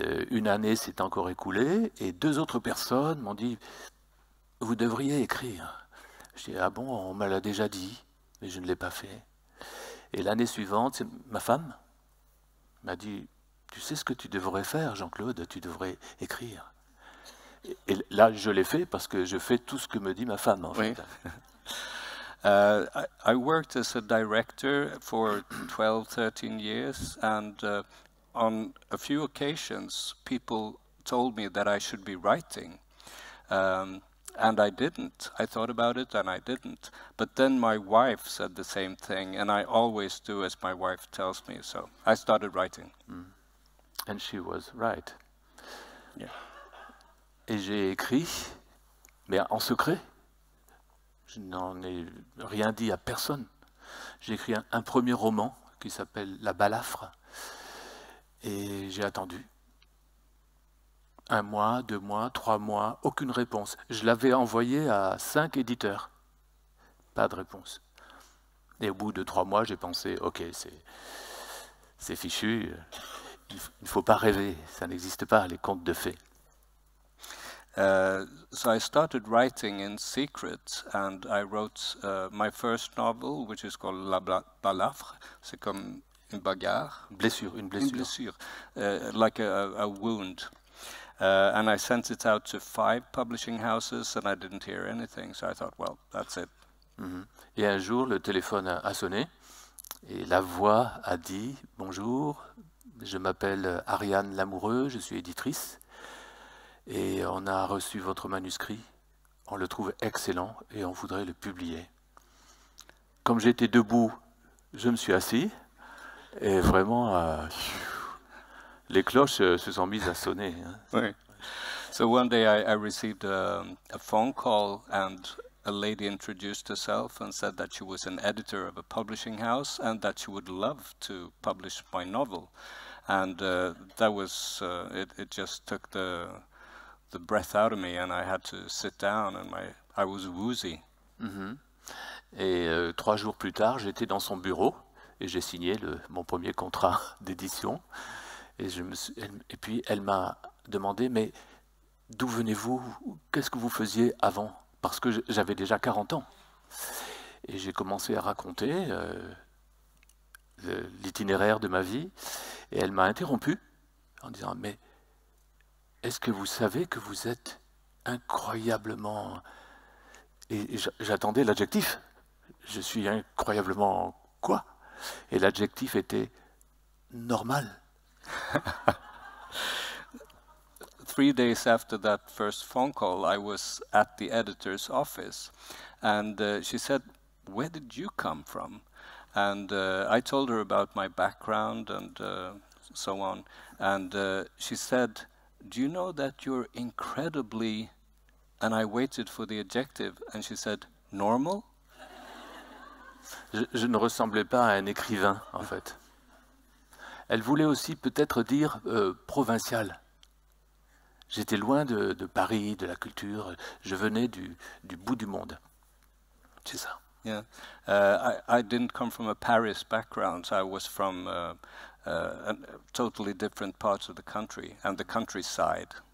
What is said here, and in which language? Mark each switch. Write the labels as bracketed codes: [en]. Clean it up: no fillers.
[fr] Une année s'est encore écoulée et 2 autres personnes m'ont dit « Vous devriez écrire ». Je dis « Ah bon, on me l'a déjà dit ». mais je ne l'ai pas fait. Et l'année suivante, ma femme m'a dit, tu sais ce que tu devrais faire, Jean-Claude, tu devrais écrire. Et là, je l'ai fait parce que je fais tout ce que me dit ma femme, en Oui. fait. [en] I worked as a director for 12, 13 years, and on a few occasions, people told me that I should be writing. And I didn't. I thought about it and I didn't. But then my wife said the same thing, and I always do as my wife tells me, so I started writing. And she was right. Yeah. [fr] Et j'ai écrit, mais en secret. Je n'en ai rien dit à personne. J'ai écrit un premier roman qui s'appelle La Balafre, et j'ai attendu. 1 mois, 2 mois, 3 mois, aucune réponse. Je l'avais envoyé à 5 éditeurs. Pas de réponse. Et au bout de 3 mois, j'ai pensé, ok, c'est fichu, il ne faut pas rêver, ça n'existe pas, les contes de fées. [en] So I started writing in secret, and I wrote my first novel, which is called La Balafre. [fr] C'est comme une bagarre. Une blessure. Une blessure, [en] like a wound. And I sent it out to 5 publishing houses, and I didn't hear anything. So I thought, well, that's it. [fr] Et un jour, le téléphone a sonné, et la voix a dit « Bonjour, je m'appelle Ariane Lamoureux, je suis éditrice, et on a reçu votre manuscrit, on le trouve excellent, et on voudrait le publier. » Comme j'étais debout, je me suis assis, et vraiment, les cloches se sont mises à sonner. [en] Right. So one day I received a phone call, and a lady introduced herself and said that she was an editor of a publishing house and that she would love to publish my novel. And that was, it just took the breath out of me, and I had to sit down, and I was woozy. [fr] Et 3 jours plus tard, j'étais dans son bureau, et j'ai signé mon premier contrat d'édition. Et puis elle m'a demandé, mais d'où venez-vous? Qu'est-ce que vous faisiez avant? Parce que j'avais déjà 40 ans. Et j'ai commencé à raconter l'itinéraire de ma vie. Et elle m'a interrompu en disant, mais est-ce que vous savez que vous êtes incroyablement... Et j'attendais l'adjectif. Je suis incroyablement quoi? Et l'adjectif était normal. [en] 3 days after that first phone call, I was at the editor's office, and she said, "Where did you come from?" And I told her about my background and so on, and she said, "Do you know that you're incredibly..." And I waited for the adjective, and she said, "Normal?" [fr] Je ne ressemblais pas à un écrivain, en fait. Elle voulait aussi peut-être dire provincial. J'étais loin de Paris, de la culture. Je venais du bout du monde. C'est ça. [en] Yeah, I didn't come from a Paris background. I was from a totally different parts of the country and the countryside.